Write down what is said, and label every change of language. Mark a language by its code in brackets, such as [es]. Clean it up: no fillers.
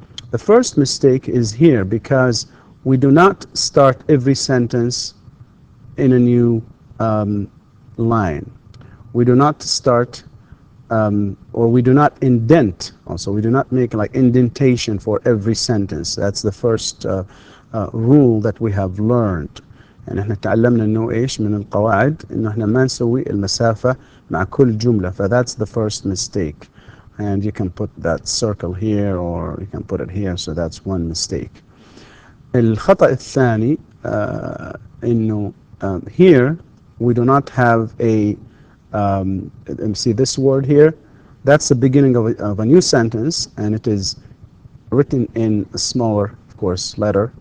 [en] The first mistake is here because we do not start every sentence in a new line. We do not start, or we do not indent. Also, we do not make like indentation for every sentence. That's the first rule that we have learned. [ar] يعني احنا تعلمنا انه ايش من القواعد انه احنا ما نسوي المسافة مع كل جملة. [en] That's the first mistake. And you can put that circle here or you can put it here, so that's one mistake. [ar] الخطأ الثاني إنه [en] here we do not have a see this word here, that's the beginning of a new sentence, and it is written in a smaller, of course, letter.